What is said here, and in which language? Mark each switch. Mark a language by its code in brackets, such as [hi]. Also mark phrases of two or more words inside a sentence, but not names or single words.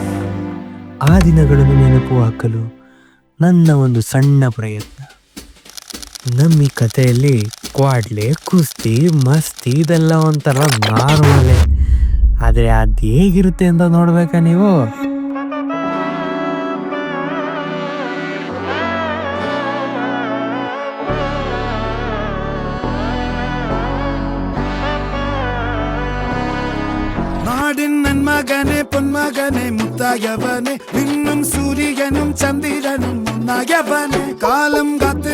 [kn] ಆ ದಿನಗಳನ್ನು ನೆನಪು ಹಾಕಲು ನನ್ನ ಒಂದು ಸಣ್ಣ ಪ್ರಯತ್ನ. ನಮ್ಮ ಈ ಕಥೆಯಲ್ಲಿ ಕ್ವಾಡ್ಲೆ, ಕುಸ್ತಿ, ಮಸ್ತಿ ಇದೆಲ್ಲ ಒಂಥರ ನಾರ್ಮಲೇ. ಆದರೆ ಅದು ಹೇಗಿರುತ್ತೆ ಅಂತ ನೋಡ್ಬೇಕಾ ನೀವು? [ml] നന്മകനെ പൊന്മകനെ മുത്തായവനെ നിന്നും സൂര്യനും ചന്ദ്രനും മുന്നായവനെ കാലം കാത്ത്